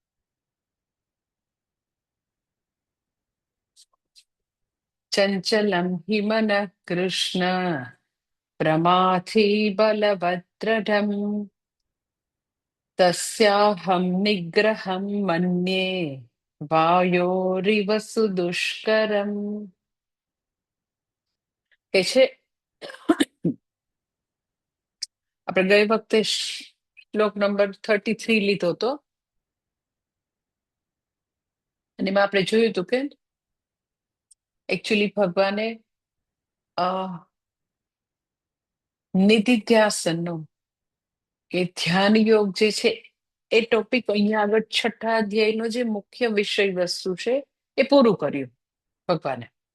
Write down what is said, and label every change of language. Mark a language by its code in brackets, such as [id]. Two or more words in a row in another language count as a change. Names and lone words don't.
[sa] चंचलं हि मनः कृष्ण प्रमाथि बलवद्दृढम् तस्याहं निग्रहं मन्ये वायोरिव सुदुष्करम्। [gu] કે છે આપણે ગઈ વખતે શ્લોક નંબર 33 લીધો હતો અને એમાં આપણે જોયું હતું કે એકચ્યુઅલી ભગવાને નિધિધ્યાસનનો કે ધ્યાન યોગ જે છે એ ટોપિક અહીંયા આગળ છઠ્ઠા અધ્યાયનો જે મુખ્ય વિષય વસ્તુ છે એ પૂરું કર્યું ભગવાને.